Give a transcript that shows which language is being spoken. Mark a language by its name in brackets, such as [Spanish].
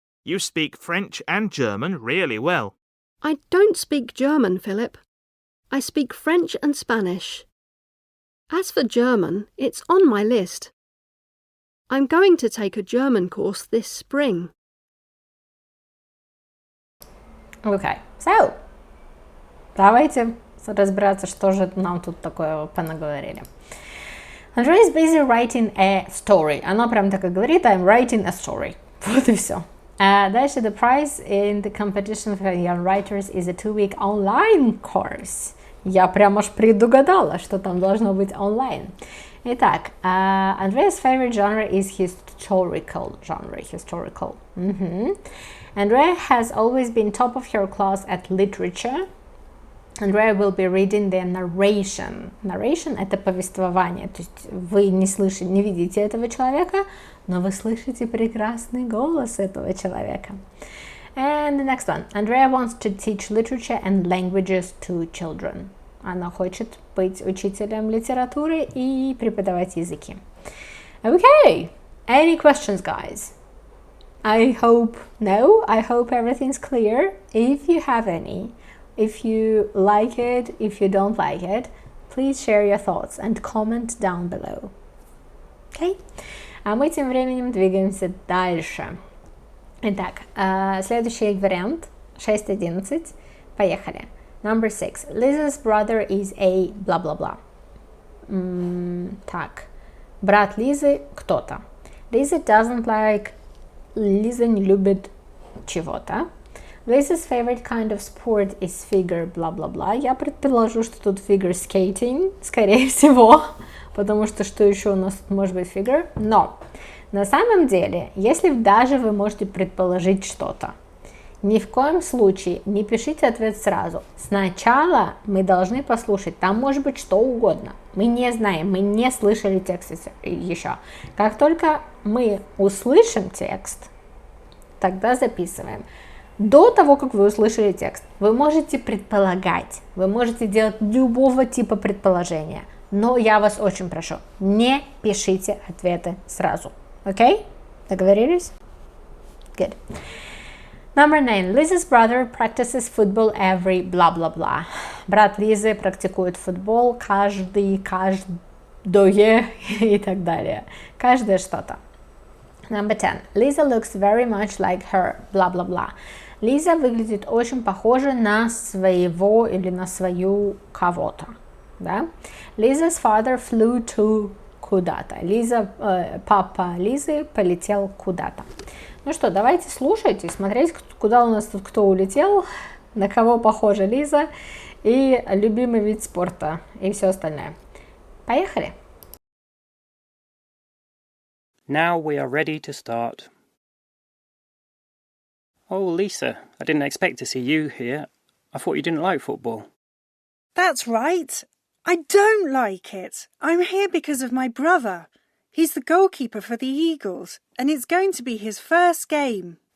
[English] You speak French and German really well. I don't speak German, Philip. I speak French and Spanish. As for German, it's on my list. I'm going to take a German course this spring. Okay, so, [Russian] давайте разбираться, что же нам тут такое понаговорили. [English] Andrea is busy writing a story. [Russian] Она прям так и говорит, [English] I'm writing a story. [Russian] Вот и все. Дальше, [English] the prize in the competition for young writers is a 2-week online course. [Russian] Я прям аж предугадала, что там должно быть онлайн. [English] Итак, Andrea's favorite genre is historical genre. Andrea has always been top of her class at literature. Andrea will be reading the narration. [Russian] Narration – это повествование. То есть вы не слышите, не видите этого человека, но вы слышите прекрасный голос этого человека. [English] And the next one. Andrea wants to teach literature and languages to children. [Russian] Она хочет быть учителем литературы и преподавать языки. [English] Okay. Any questions, guys? I hope everything's clear. If you have any, if you like it, if you don't like it, please share your thoughts and comment down below. Okay? [Russian] А мы тем временем двигаемся дальше. Итак, следующий вариант, 6.11. Поехали. [English] Number 6. Liza's brother is a blah-blah-blah. [Russian] Так. Брат Лизы кто-то. [English] Lisa doesn't like... [Russian] Лиза не любит чего-то. [English] Liza's favorite kind of sport is figure blah-blah-blah. [Russian] Я предположу, что тут figure skating, скорее всего. Потому что еще у нас тут может быть figure? Но на самом деле, если даже вы можете предположить что-то, ни в коем случае не пишите ответ сразу. Сначала мы должны послушать, там может быть что угодно. Мы не знаем, мы не слышали текст еще. Как только мы услышим текст, тогда записываем. До того, как вы услышали текст, вы можете предполагать, вы можете делать любого типа предположения. Но я вас очень прошу, не пишите ответы сразу. Окей? Договорились? [English] Good. Number 9. Liza's brother practices football every blah blah blah. [Russian] Брат Лизы практикует футбол каждое и так далее. Каждое что-то. [English] Number 10. Lisa looks very much like her blah blah blah. [Russian] Лиза выглядит очень похоже на своего или на свою кого-то. Да? [English] Liza's father flew to [Russian] куда-то. Папа Лизы полетел куда-то. Ну что, давайте слушать и смотреть, куда у нас тут кто улетел, на кого похожа Лиза и любимый вид спорта и все остальное. Поехали! [English] Now we are ready to start. Oh, Lisa, I didn't expect to see you here. I thought you didn't like football. That's right. I don't like it. I'm here because of my brother. He's the goalkeeper for the Eagles, and it's going to be his first game.